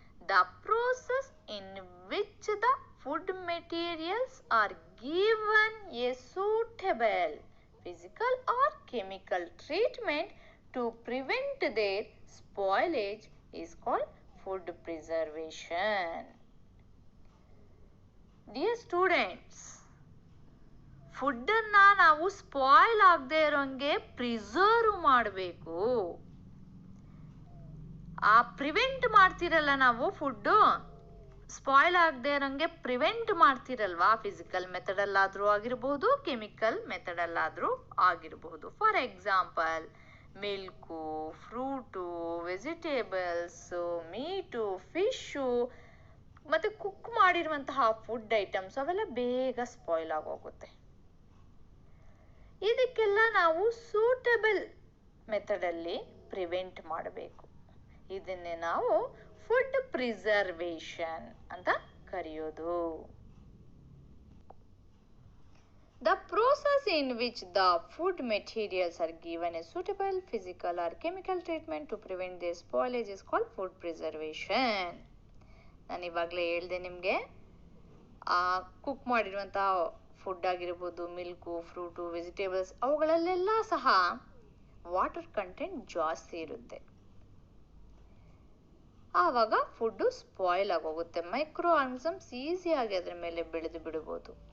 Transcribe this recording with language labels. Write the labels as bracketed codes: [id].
[en] The process in which the food materials are given a suitable physical or chemical treatment to prevent their spoilage is called food preservation. Dear students, [kn] ಫುಡ್ಡನ್ನು ನಾವು spoil ಆಗದೆ ಇರೋಂಗೆ preserve ಮಾಡಬೇಕು. ಆ prevent ಮಾಡ್ತಿರಲ್ಲ ನಾವು, food spoil ಆಗದೆ ಇರೋಂಗೆ prevent ಮಾಡ್ತಿರಲ್ವಾ, physical ಮೆಥಡಲ್ಲಾದರೂ ಆಗಿರಬಹುದು, chemical ಮೆಥಡಲ್ಲಾದರೂ ಆಗಿರಬಹುದು. [en] for example, [kn] milk, fruit, vegetables, meet, fish ಮತ್ತು ಕುಕ್ ಮಾಡಿರುವಂತಹ ಫುಡ್ ಐಟಮ್ಸ್ ಅವೆಲ್ಲ ಬೇಗ ಸ್ಪಾಯ್ಲ್ ಆಗೋಗುತ್ತೆ. ಇದಕ್ಕೆಲ್ಲ ನಾವು ಸೂಟಬಲ್ ಮೆಥಡಲ್ಲಿ ಪ್ರಿವೆಂಟ್ ಮಾಡಬೇಕು. ಇದನ್ನೇ ನಾವು ಫುಡ್ ಪ್ರಿಸರ್ವೇಷನ್ ಅಂತ ಕರೆಯೋದು. [en] The process in which the food materials are given a suitable physical or chemical treatment to prevent their spoilage is called food preservation. [kn] ನಾನು ಇವಾಗಲೇ ಹೇಳಿದೆ ನಿಮಗೆ, ಕುಕ್ ಮಾಡಿರುವಂತಹ ಫುಡ್ ಆಗಿರ್ಬೋದು, ಮಿಲ್ಕು, ಫ್ರೂಟು, ವೆಜಿಟೇಬಲ್ಸ್, ಅವುಗಳಲ್ಲೆಲ್ಲ ಸಹ ವಾಟರ್ ಕಂಟೆಂಟ್ ಜಾಸ್ತಿ ಇರುತ್ತೆ. ಆವಾಗ ಫುಡ್ಡು ಸ್ಪಾಯ್ಲ್ ಆಗೋಗುತ್ತೆ. ಮೈಕ್ರೋ ಆರ್ಗನಿಸಮ್ಸ್ ಈಸಿಯಾಗಿ ಅದರ ಮೇಲೆ ಬೆಳೆದು ಬಿಡ್ಬೋದು.